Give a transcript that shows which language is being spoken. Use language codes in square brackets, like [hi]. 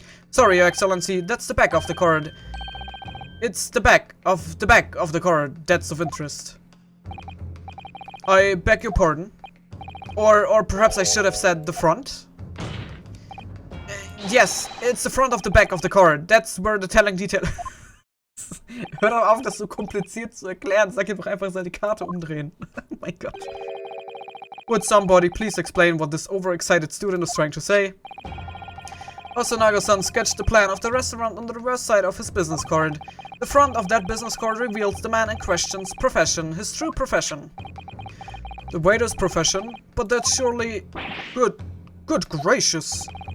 [en] Sorry, Your Excellency, that's the back of the card. It's the back of the card that's of interest. I beg your pardon. Or perhaps I should have said the front. Yes, it's the front of the back of the card. That's where the telling detail... [de] Hör doch auf, das so kompliziert zu erklären. Sag ihm doch einfach, soll die Karte umdrehen. Oh mein Gott. [en] Would somebody please explain what this overexcited student is trying to say? Hosonaga-san sketched the plan of the restaurant on the reverse side of his business card. The front of that business card reveals the man in question's profession, his true profession. The waiter's profession? But that's surely... Good gracious.